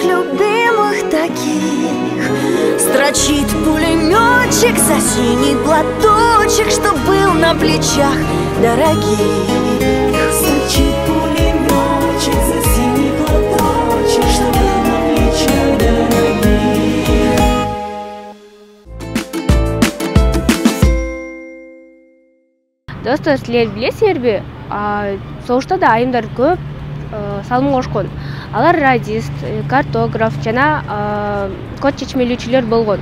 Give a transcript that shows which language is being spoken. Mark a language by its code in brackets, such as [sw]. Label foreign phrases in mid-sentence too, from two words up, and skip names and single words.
[ru] любимых таких, строчит пулеметчик за синий платочек, что был на плечах дорогих. Строчит пулеметчик за синий платочек, что был на плечах дорогих. [ky] Достор, силер билесиңерби, согушта да айымдар көп салымга кошкон. Алар радист, картограф жана код чечмелүүчүлөр болгон.